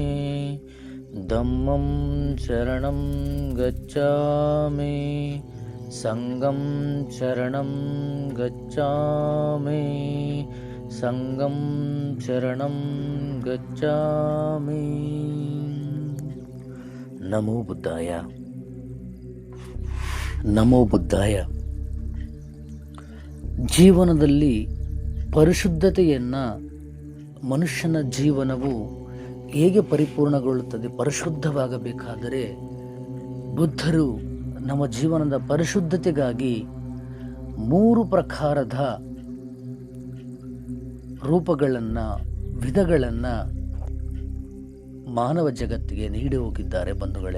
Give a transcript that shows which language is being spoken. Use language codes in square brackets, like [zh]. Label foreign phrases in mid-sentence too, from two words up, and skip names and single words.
[pi] धम्मं शरणं गच्छामि। संघं शरणं गच्छामि। संघं शरणं गच्छामि. ನಮೋ ಬುದ್ಧಾಯ. ನಮೋ ಬುದ್ಧಾಯ. [kn] ಜೀವನದಲ್ಲಿ ಪರಿಶುದ್ಧತೆಯನ್ನು ಮನುಷ್ಯನ ಜೀವನವು ಹೇಗೆ ಪರಿಪೂರ್ಣಗೊಳ್ಳುತ್ತದೆ, ಪರಿಶುದ್ಧವಾಗಬೇಕಾದರೆ ಬುದ್ಧರು ನಮ್ಮ ಜೀವನದ ಪರಿಶುದ್ಧತೆಗಾಗಿ 3 ಪ್ರಕಾರದ ರೂಪಗಳನ್ನು, ವಿಧಗಳನ್ನು ಮಾನವ ಜಗತ್ತಿಗೆ ನೀಡಿ ಹೋಗಿದ್ದಾರೆ ಬಂಧುಗಳೇ.